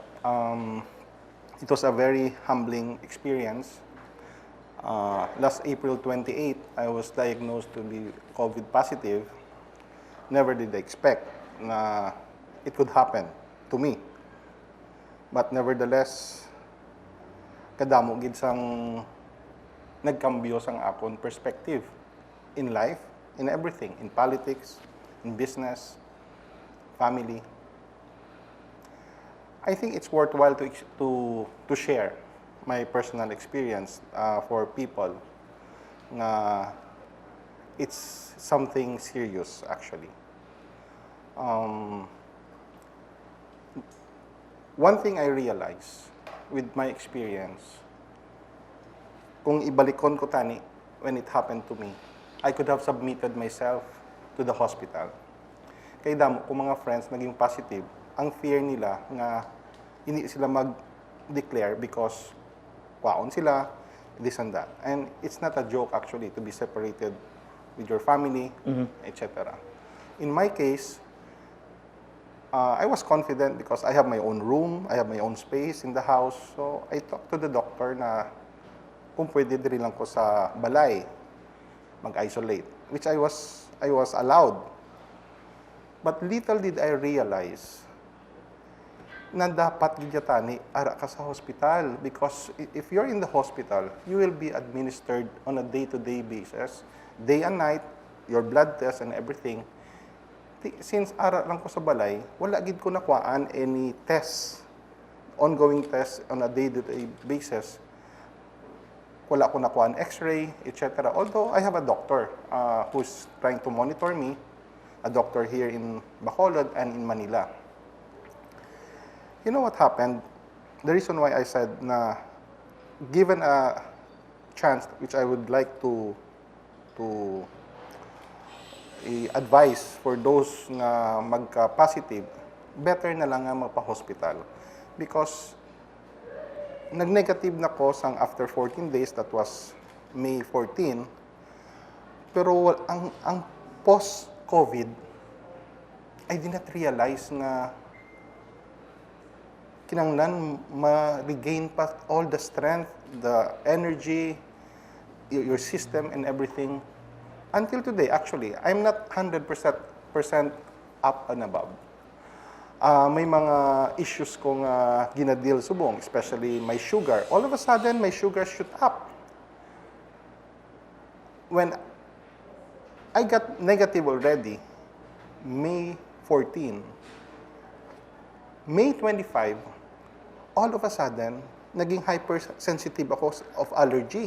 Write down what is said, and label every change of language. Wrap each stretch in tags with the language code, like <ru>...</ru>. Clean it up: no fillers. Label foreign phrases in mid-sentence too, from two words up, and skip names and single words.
<en>It was a very humbling experience. Last April 28, I was diagnosed to be COVID positive. Never did I expect na it could happen to me. But nevertheless,</en> <hil>kadamo gid sang nagkambyo sang akon</hil> <en>perspective in life, in everything, in politics, in business, family. I think it's worthwhile to share my personal experience for people na it's something serious actually. One thing I realized with my experience,</en> <hil>kung ibalikon ko tani</hil> <en>when it happened to me, I could have submitted myself to the hospital.</en> <hil>Kaya damo kung mga friends naging positive, ang fear nila nga hindi sila mag-declare because kwaon sila,</hil> <en>this and that. And it's not a joke actually to be separated with your family, etc. In my case, I was confident because I have my own room, I have my own space in the house. So I talked to the doctor</en> <hil>na kung pwede din lang ko sa balay mag-isolate,</hil> <en>which I was allowed. But little did I realize</en> <hil>na dapat gidyatani ara ka sa hospital</hil> <en>because if you're in the hospital, you will be administered on a day-to-day basis, day and night, your blood test and everything.</en> <hil>Since ara lang ko sa balay, wala gid ko nakuhaan</hil> <en>any tests, ongoing tests on a day-to-day basis.</en> <hil>Wala ko nakuhaan x-ray,</hil> <en>etc. Although I have a doctor who's trying to monitor me, a doctor here in Bacolod and in Manila. You know what happened? The reason why I said na given a chance which I would like to advice for those</en> <hil>na magka-positive, better na lang nga magpa-hospital.</hil> <en>Because</en> <hil>nag-negative na ko sang</hil> <en>after 14 days, that was May 14,</en> <hil>pero ang post-COVID,</hil> <en>I did not realize</en> <hil>na kinanglan ma-regain pa</hil> <en>all the strength, the energy, your system and everything. Until today, actually, I'm not 100% up and above.</en> <hil>May mga issues kong ginadeal subong,</hil> <en>especially my sugar. All of a sudden, my sugar shoot up. When I got negative already, May 14, May 25, all of a sudden,</en> <hil>naging hypersensitive ako</hil> <en>of allergy.</en>